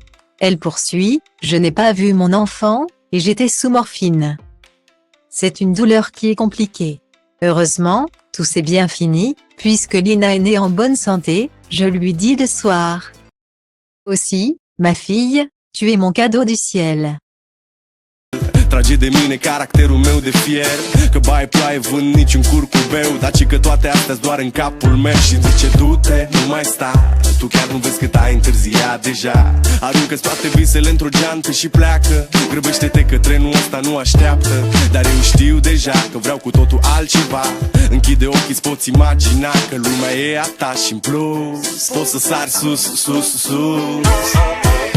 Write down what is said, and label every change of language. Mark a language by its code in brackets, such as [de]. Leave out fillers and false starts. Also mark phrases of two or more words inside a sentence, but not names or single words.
[fr] Elle poursuit, je n'ai pas vu mon enfant, et j'étais sous morphine. C'est une douleur qui est compliquée. Heureusement, tout s'est bien fini, puisque Lina est née en bonne santé, je lui dis le soir. Aussi, ma fille, tu es mon cadeau du ciel. [ro] Trage de mine caracterul meu de fier Că bai ploaie vând niciun curcubeu Dar ci că toate astea-s doar în capul meu Și zice du-te, nu mai sta Tu chiar nu vezi cât ai întârziat deja Aruncă-ți toate visele într-o geantă și pleacă Grăbește-te că trenul ăsta nu așteaptă Dar eu știu deja că vreau cu totul altceva Închide ochii, îți poți imagina Că lumea e a ta și în plus Poți să sari sus, sus, sus